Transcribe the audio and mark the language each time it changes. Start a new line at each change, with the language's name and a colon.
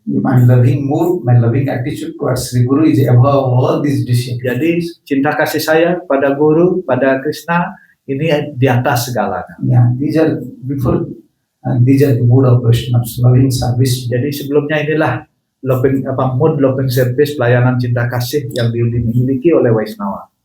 English: My loving mood, my loving attitude towards Sri Guru is above all these disciplines.
Indonesian: Jadi cinta kasih saya pada Guru, pada Krishna ini di atas segalanya.
English: Yeah, these are before. These are the mood of Vaishnavas, loving service.
Indonesian: Jadi sebelumnya inilah mood
English: loving service,
Indonesian: pelayanan cinta kasih yang dimiliki oleh Vaishnava.